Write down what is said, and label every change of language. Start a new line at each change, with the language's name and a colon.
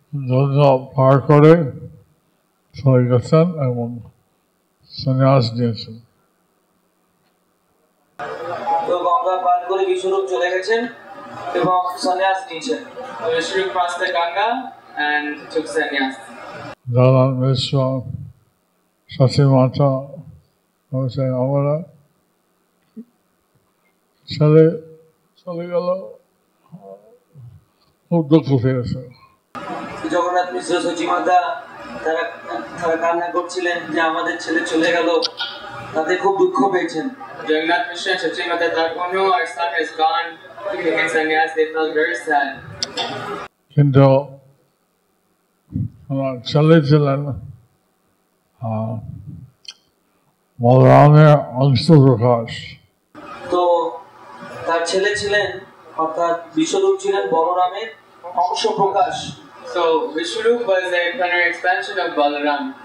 Bangla: গঙ্গা পার করে চলে গেছেন এবং সন্ন্যাস নিয়েছেন। তো গঙ্গা পার করে বিশ্বরূপ চলে গেছেন এবং সন্ন্যাস নিয়েছেন।
English: Vishnurup crossed the Ganga and took sannyas.
Bangla: Jagannath মিশ্র সাচী মাতা বলছে আমরা ছেলে চলে গেল, খুব দুঃখ পেয়েছে। জগন্নাথ মিশ্র সচী মাতা তারা কান্না করছিলেন যে আমাদের ছেলে চলে গেল, তাতে খুব দুঃখ পেয়েছেন।
English: Jagannath Mishra and Sachi Mata thought, oh no, our son is gone, taking sannyas. They felt very sad.
Bangla: কিন্তু আমার ছেলে ছিলেন বলরামের অংশ প্রকাশ। তো তার ছেলে ছিলেন অর্থাৎ বিশ্বরূপ ছিলেন বলরামের অংশ প্রকাশ।
English: So Vishnurup was a plenary expansion of Balaram.